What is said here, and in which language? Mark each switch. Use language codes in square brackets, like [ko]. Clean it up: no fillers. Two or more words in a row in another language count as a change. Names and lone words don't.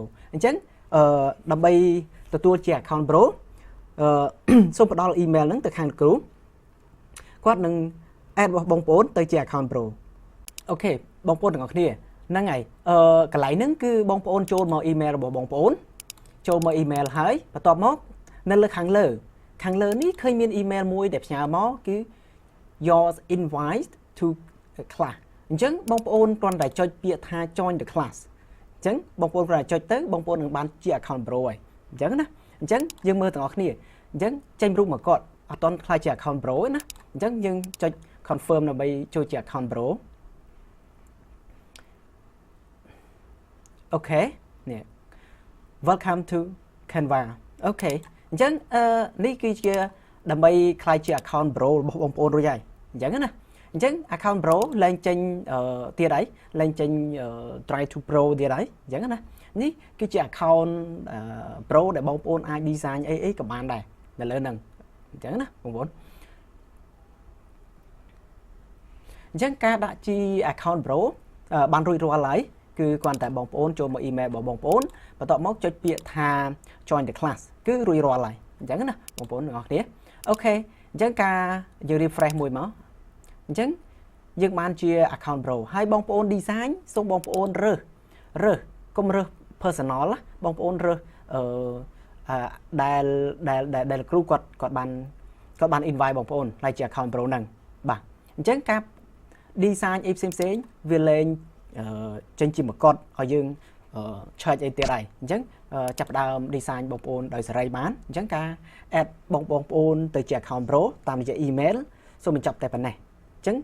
[km] អញ្ចឹងដើម្បីទទួលជា [en] account pro [km] សូមផ្ដល់ email ហ្នឹងទៅខាងលោកគ្រូគាត់នឹង add របស់បងប្អូនទៅជា [en] account pro [km] អូខេបងប្អូនទាំងអស់គ្នាហ្នឹងហើ យកន្លែងហ្នឹងគឺបងប្អូនចូលមក email របស់បងប្អូនចូលមក email ហើយបន្ទាប់មកនៅលើខាងលើនេះឃើញមាន email មួយដែលផ្ញើមកគឺ [en] your invite to class [km] អញ្ចឹងបងប្អូនគ្រាន់តែចុចពាក្យថា [en] join the class [km] អញ្ចឹងបងប្អូនគ្រាន់តែចុចទៅបងប្អូននឹងបានជា [en] account pro [km] ហើយអញ្ចឹងណាអញ្ចឹងយើងមើលទាំងអស់គ្នាអញ្ចឹងចេញរូបមកគាត់អត់ទាន់ខ្លាចជា [en] account pro [km] ទេណាអញ្ចឹងយើងចុច confirm ដើម្បីចូលជា [en] account pro [km] អូខេនេះ [en] welcome to Canva [km] អូខេអញ្ចឹងនេះគឺជាដើម្បីខ្លាយជា [en] account pro [km] របស់បងប្អូនរួចហើយអញ្ចឹងណាអញ្ចឹង [en] account pro [km] ឡើងចេញទៀតហើយឡើងចេញ [en] try to pro [km] ទៀតហើយអញ្ចឹងណានេះគឺជា [en] account pro [km] ដែលបងប្អូនអាច design អីក៏បានដែរនៅលើហ្នឹងអញ្ចឹងណាបងប្អូន អញ្ចឹងការដាក់ជា [en] account pro [km] បានរួចរាល់ហើយគឺគ្រាន់តែបងប្អូនចូលមក email របស់បងប្អូនបន្ទាប់មកចុចពាក្យថា [en] join the class [km] គឺរួចរាល់ហើយអញ្ចឹងណាបងប្អូនទាំងអស់គ្នាអូខេអញ្ចឹងការយើង refresh មួយមកអញ្ចឹងយើងបានជា [en] account pro [km] ហើយបងប្អូន design សូមបងប្អូនរើសកុំរើស personal ណាបងប្អូនរើស ដែលគ្រូគាត់បាន invite បងប្អូនហើយជា [en] account pro [km] ហ្នឹងបាទអញ្ចឹងការ design អីផ្សេងវាលែងចេញជាមកុដឲ្យយើងឆើចអីទៀតហើយអញ្ចឹងចាប់ផ្ដើម design បងប្អូនដោយសេរីបានអញ្ចឹងការ add បងប្អូនទៅជា [en] account pro [km] តាមរយៈ email សូមបញ្ចប់តែប៉ុណ្ណេះអញ្ចឹង